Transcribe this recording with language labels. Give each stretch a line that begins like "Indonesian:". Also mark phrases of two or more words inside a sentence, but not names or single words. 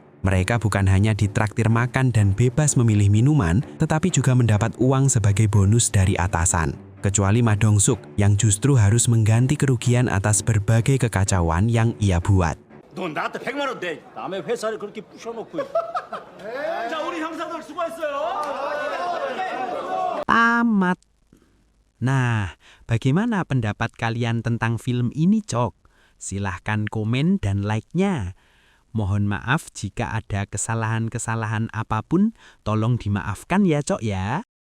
Indonesian: Mereka bukan hanya ditraktir makan dan bebas memilih minuman, tetapi juga mendapat uang sebagai bonus dari atasan. Kecuali Ma Dong-suk yang justru harus mengganti kerugian atas berbagai kekacauan yang ia buat.
Korean: 너 나한테 100만 원 내. 남의 회사를 그렇게 부셔놓고. 자, 우리 형사들 수고했어요.
Indonesian: Tamat. Nah, bagaimana pendapat kalian tentang film ini, Cok? Silahkan komen dan like-nya. Mohon maaf jika ada kesalahan-kesalahan apapun, tolong dimaafkan ya, Cok ya.